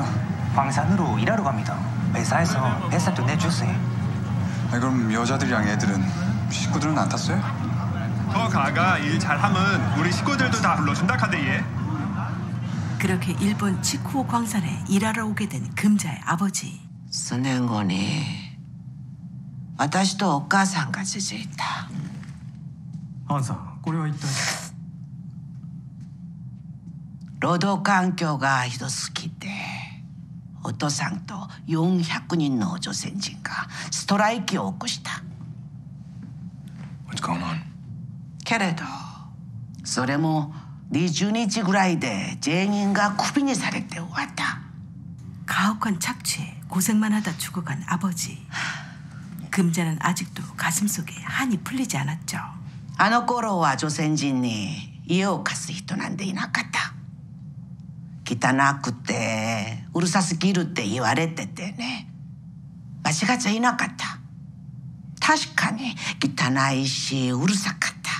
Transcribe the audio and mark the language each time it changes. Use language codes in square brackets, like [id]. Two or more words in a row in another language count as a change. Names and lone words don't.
[ko] 광산으로 일하러 갑니다. 회사에서 뱃살도 내주세요. 아니, 그럼 여자들이랑 애들은, 식구들은 안 탔어요? 더 가가 일 잘하면 우리 식구들도 다 불러준다 카대 얘. 그렇게 일본 치쿠오 광산에 일하러 오게 된 금자의 아버지. [ja] 数年後に私とお母さんが続いた。アンさん、これは一体。労働環境がひどすぎてお父さんと400人の女性人がストライキを起こした。 [en] What's going on? [ja] けれどそれも20日ぐらいで全員がクビにされて終わった。 [ko] 가혹한 착취에 고생만 하다 죽어간 아버지. 금자는 아직도 가슴속에 한이 풀리지 않았죠. [ja] あの頃は女性人に家を貸す人なんていなかった。汚くてうるさすぎるって言われててね、間違っちゃいなかった。確かに汚いしうるさかった。